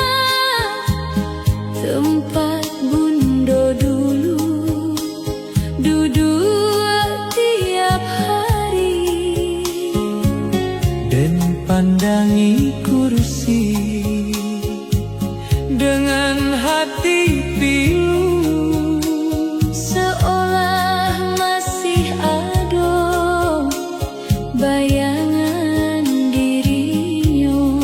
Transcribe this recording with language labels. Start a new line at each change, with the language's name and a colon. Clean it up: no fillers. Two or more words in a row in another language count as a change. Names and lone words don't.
Minangkabau: tempat bundo dulu duduk tiap hari. Den pandangi kursi dengan hati pilu.
Indonesian: Seolah masih ada bayangan dirinya.